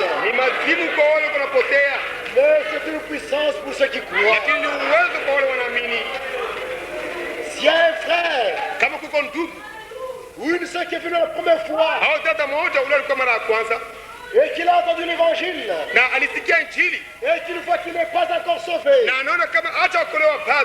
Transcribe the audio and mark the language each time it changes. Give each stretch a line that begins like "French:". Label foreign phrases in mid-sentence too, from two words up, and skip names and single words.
Swahili: ni mazimu kwa wale wanapotea,
French: mais c'est une puissance pour ceux qui croient.
Swahili: lakini ni uwezo kwa wale wanaamini.
French: S'il y a un frère
Swahili: Kama kuko ndugu
French: ou une sœur qui est venue la première fois
Swahili: au dada mmoja ule alikuwa mara ya kwanza
French: et qu'il a entendu l'évangile
Swahili: na alisikia Injili
French: et qu'il voit qu'il n'est pas encore sauvé
Swahili: na anaona kama hata okolewa bado,